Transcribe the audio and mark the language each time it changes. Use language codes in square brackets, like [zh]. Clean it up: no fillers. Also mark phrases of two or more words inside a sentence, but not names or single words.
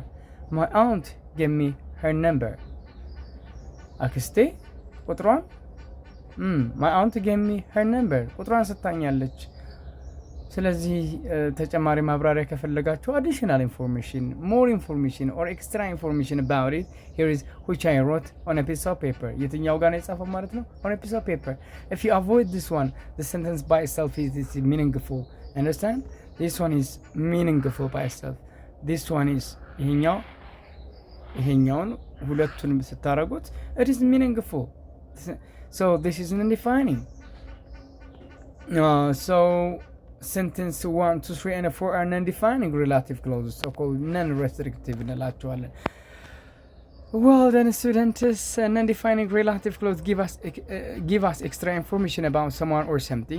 [en] My aunt gave me her number. [am] አክስቴ ቁጥሯን [en] my aunt gave me her number. [am] ቁጥሯን ሰጣኛለች። ስለዚህ ተጨማሪ ማብራሪያ ከፈለጋችሁ [en] additional information, more information or extra information about it, here is which I wrote on a piece of paper. [am] የትኛው ጋር ነው የጻፈው ማለት ነው? [en] On a piece of paper. If you avoid this one, the sentence by itself is meaningful. Understand? This one is meaningful by itself. This one is [am] ይሄኛውን ሁለቱንም ስታረጉት [en] it is meaningful. So this is non-defining. So sentence 1, 2, 3, and 4 are non-defining relative clauses, so-called non-restrictive እንላቸዋለን። Well then students, non-defining relative clause give us extra information about someone or something.